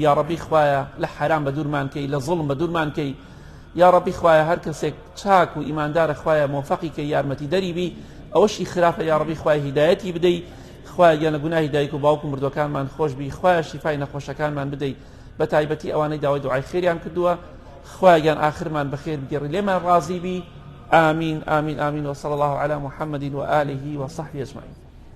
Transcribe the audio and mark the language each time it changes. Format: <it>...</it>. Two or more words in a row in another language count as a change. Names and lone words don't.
<ckb>یا ڕەبی خوایە لە حرام بە دوورمان کەی لە زوڵم بە دوورمان کەی یا ڕەبی خوایە هەر کەسێک چاک و ئیماندارە خوایە مۆفەقی کەی یارمەتی دەری بی ئەوەشی خراپە یا ڕەبی خوای هیدایەتی بدەی خوایە گیان لە گوناهی دایک و باوک و مردوەکانمان خۆش بی خوایە شیفای نەخۆشەکانمان بدەی بە تایبەتی ئەوانەی داوای دوعای خێریان کردووە خوایە گیان ئاخرمان بەخێر بگەڕی لێمان ڕازی بی</ckb> <ar>آمين آمين آمين. وصلى الله على محمد وآله وصحبه أجمعين.</ar>